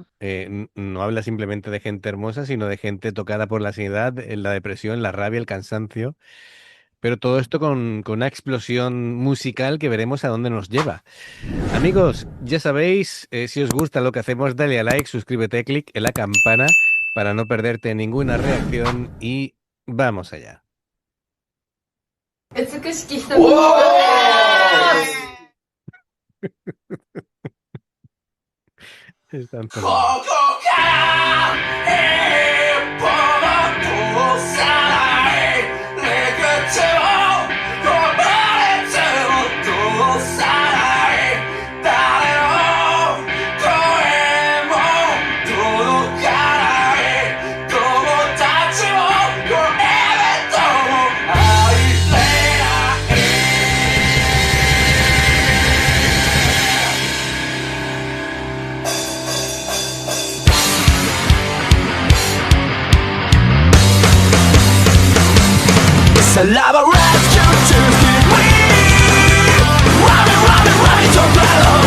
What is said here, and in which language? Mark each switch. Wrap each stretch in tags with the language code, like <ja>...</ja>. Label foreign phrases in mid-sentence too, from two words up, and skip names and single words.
<es>No habla simplemente de gente hermosa, sino de gente tocada por la ansiedad, la depresión, la rabia, el cansancio. Pero todo esto con una explosión musical que veremos a dónde nos lleva. Amigos, ya sabéis, si os gusta lo que hacemos, dale a like, suscríbete, clic en la campana para no perderte ninguna reacción y vamos allá.</es> <ja>美しき瞳の</ja> <es>Están</es> <ja>こ</ja> <es>fenomenales.</es> <ja>こから一歩も通さない陸地をこぼれても通さない誰の声も届かない友達も恋人も愛せない</ja> <en>It's a lava rescue to keep me running, running, running to battle.</en>